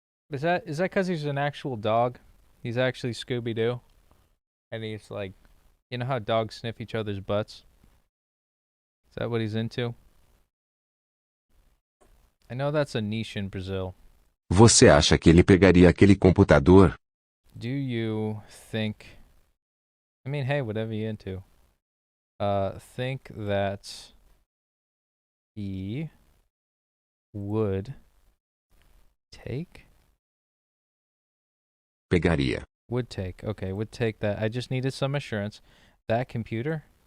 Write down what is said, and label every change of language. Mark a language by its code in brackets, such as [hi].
[en] Is that because he's an actual dog? He's actually Scooby-Doo? And he's like, you know how dogs sniff each other's butts? Is that what he's into? I know that's a niche in Brazil. [pt] Você acha que ele pegaria aquele computador? [en] Do you think... I mean, hey, whatever you're into. Think that he would take? [pt] Pegaria. [en] Would take. Okay, would take that. I just needed some assurance. That computer